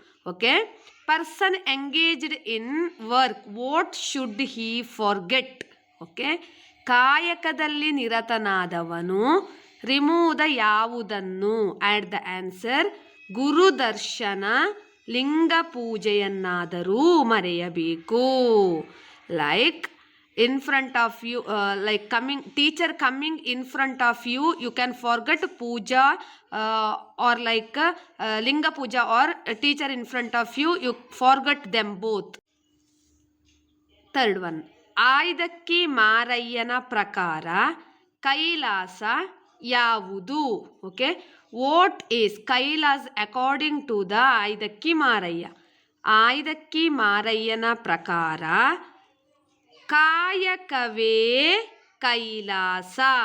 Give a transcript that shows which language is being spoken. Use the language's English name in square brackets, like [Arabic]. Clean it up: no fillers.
[English] Okay, person engaged in work, what should he forget? [Kannada] Okay, ಕಾಯಕದಲ್ಲಿ ನಿರತನಾದವನು [English] remove the [Kannada] ಯಾವುದನ್ನು? [English] add the answer: [Kannada] Gurudarshan, ಲಿಂಗ ಪೂಜೆಯನ್ನಾದರೂ ಮರೆಯಬೇಕು. [English] Like in front of you, teacher coming in front of you, you can forget puja, or linga puja, or teacher in front of you, you forget them both. Third one: [Kannada] Aydakki ಮಾರಯ್ಯನ ಪ್ರಕಾರ ಕೈಲಾಸ ಯಾವುದು? [English] Okay, what is Kailash according to the Aydakki Marayya? [Kannada] ಆಯ್ದಕ್ಕಿ ಮಾರಯ್ಯನ ಪ್ರಕಾರ ಕಾಯಕವೇ ಕೈಲಾಸ.